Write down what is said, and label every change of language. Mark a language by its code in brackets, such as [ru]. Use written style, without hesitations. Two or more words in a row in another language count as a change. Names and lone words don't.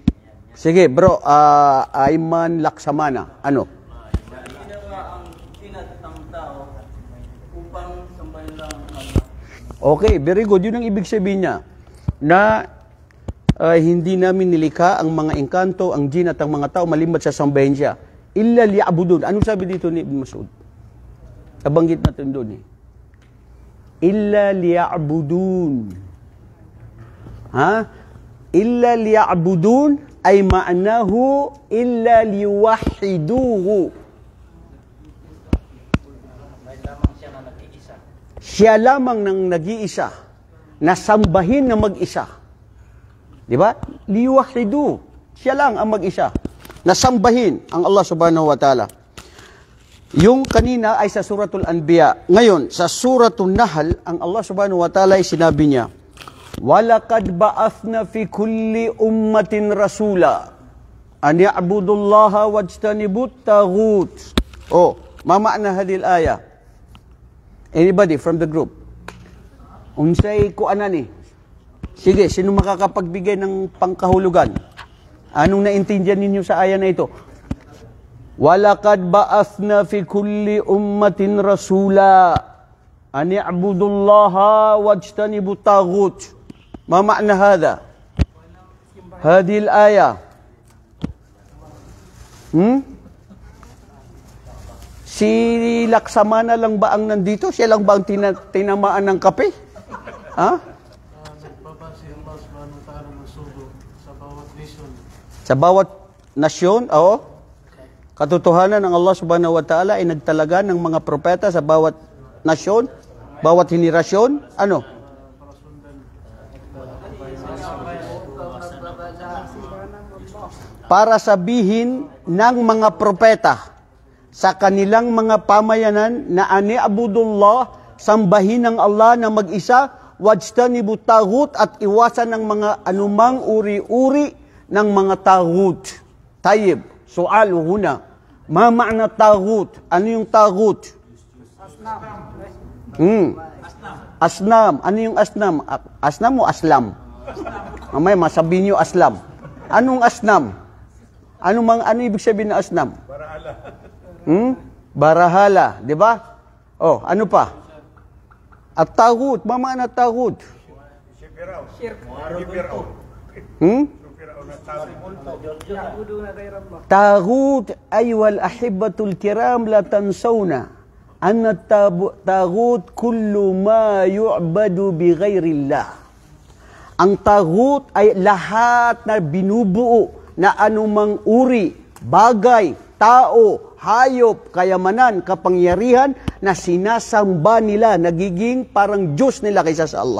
[tl] Sige, bro. Ayman Laksamana. Ano? [en] Okay, very good. [tl] Yun ang ibig sabihin niya. Na hindi namin nilikha ang mga engkanto, ang jin at ang mga tao maliban sa sambahin siya. [ar] إلا ليعبدون. [tl] Anong sabi dito ni Ibn Mas'ud? Nabanggit natin doon eh. [ar] إلا ليعبدون. إلا ليعبدون ay معناه إلا ليوحدوه. [tl] Siya lamang nang nag-iisa, na sambahin na mag-isa. Di ba? Liwahidu. Siya lang ang mag-isa. Na sambahin ang [ar] الله سبحانه وتعالى. [tl] Yung kanina ay sa Suratul Anbiya. Ngayon, sa Suratul Nahl, ang [ar] الله سبحانه وتعالى [tl] ay sinabi niya, [ar] وَلَقَدْ بَعَثْنَا فِي كُلِّ أُمَّةٍ رَسُولًا أَنْ يَعْبُدُوا اللَّهَ وَاجْتَنِبُوا الطَّاغُوتَ. Oh, ما معنى هذه الآية? [en] Anybody from the group? [ceb] Unsay kuanan ni? [tl] Sige, sino makakapagbigay ng pangkahulugan? Anong naintindihan ninyo sa aya na ito? [ar] وَلَقَدْ بَعَثْنَا فِي كُلِّ أُمَّةٍ رَسُولًا أَنْ يَعْبُدُوا اللَّهَ وَاجْتَنِبُوا الطَّاغُوتَ. ما معنى هذا؟ هذه الآية [tl] Si Laksamana lang ba ang nandito? Siya lang ba ang tinamaan ng kape? Ha? Nagbabase ang [ar] الله سبحانه وتعالى [tl] ng sugo sa bawat nation. Sa bawat nasyon, oo. Katotohanan ng [ar] الله سبحانه وتعالى [tl] ay nagtalaga ng mga propeta sa bawat nasyon, bawat henerasyon. Ano? Para sabihin ng mga propeta sa kanilang mga pamayanan na [ar] أن اعبدوا الله, [tl] sambahin ng Allah na mag-isa, [ar] واجتنبوا طاغوت, [tl] at iwasan ng mga anumang uri-uri ng mga taghut. [ar] طيب، سؤال هنا، ما معنى طاغوت? [tl] Ano yung taghut? Asnam. Ano yung asnam? Asnam o aslam? Mamaya masabihin nyo aslam. Anong asnam? Ano ibig sabihin na asnam? Barahala, di ba? Oh, ano pa? [ar] الطاغوت، ما معنى الطاغوت. الطاغوت ay والأحبة الكرام لا تنسون أن الطاغوت كل ما يعبد بغير الله. [tl] Ang taghut ay lahat na binubuo na anumang uri, bagay, tao, hayop, kayamanan, kapangyarihan na sinasamba nila, nagiging parang Diyos nila kaysa sa Allah.